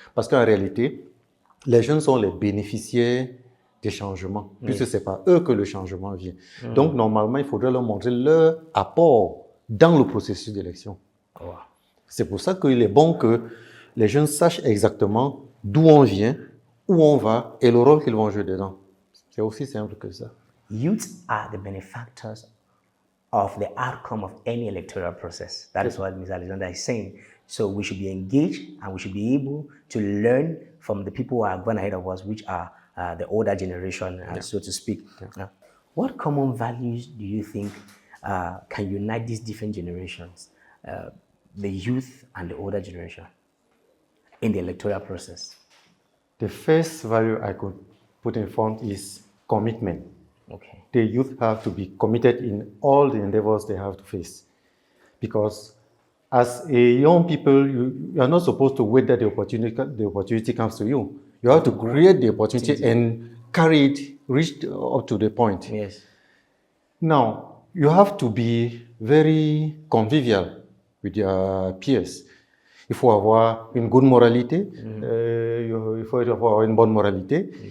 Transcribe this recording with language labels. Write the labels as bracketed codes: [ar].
[fr] Parce qu'en réalité, les jeunes sont les bénéficiaires des changements, puisque ce n'est pas eux que le changement vient. Donc, normalement, il faudrait leur montrer leur apport dans le processus d'élection. [en] Wow. [fr] C'est pour ça qu'il est bon que les jeunes sachent exactement d'où on vient, où on va et le rôle qu'ils vont jouer dedans. C'est aussi simple que ça. [en] Youths are the benefactors of the outcome of any electoral process. That is what Ms. Alexander is saying. So we should be engaged and we should be able to learn from the people who are going ahead of us, which are the older generation, so to speak. What common values do you think can unite these different generations, the youth and the older generation, in the electoral process? The first value I could put in front is commitment. Okay. The youth have to be committed in all the endeavors they have to face. Because as a young people, you are not supposed to wait that the opportunity comes to you. You have to create the opportunity and carry it, reach up to the point. Yes. Now, you have to be very convivial with your peers. [fr] Il faut avoir une bonne moralité. Il faut avoir une bonne moralité.